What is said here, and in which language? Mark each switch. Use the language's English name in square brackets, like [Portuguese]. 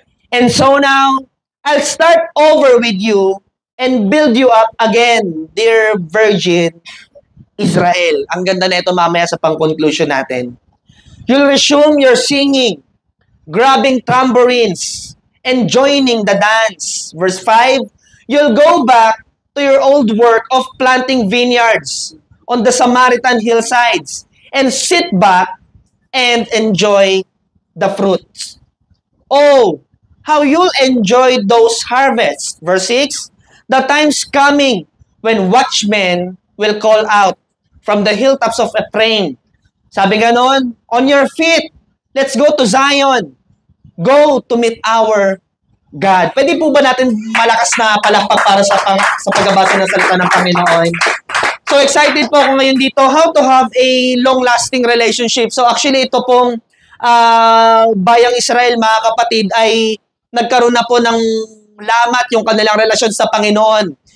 [English] And so now, I'll start over with you and build you up again, dear virgin, Israel. [Filipino] Ang ganda na ito mamaya sa pang-conclusion natin. [English] You'll resume your singing, grabbing tambourines, and joining the dance. Verse 5, you'll go back to your old work of planting vineyards on the Samaritan hillsides and sit back and enjoy the fruits. Oh, how you'll enjoy those harvests. Verse 6, the time's coming when watchmen will call out from the hilltops of Ephraim. [Filipino] Sabi ganon, [English] on your feet, let's go to Zion. Go to meet our God. [Filipino] Pwede po ba natin malakas na palakpak para sa pagbabasa ng salita ng Panginoon? [English] So excited [Filipino] po ako ngayon dito, [English] how to have a long-lasting relationship. [Filipino] So actually ito pong bayang Israel, mga kapatid, ay nagkaroon na po ng lamat yung kanilang relasyon sa Panginoon.